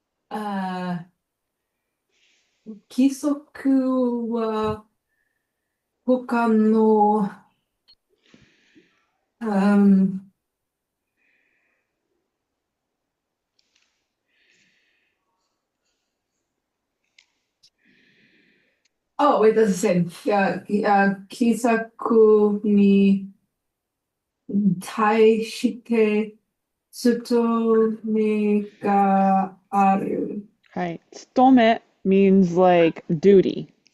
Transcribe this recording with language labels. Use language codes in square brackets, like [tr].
[en] Uh, [ja] 規則は他の、 [en] um, oh, wait, that's the same. [ja] Yeah, 規則に対して務めがある。 [en] Hi. Tsutome means like duty.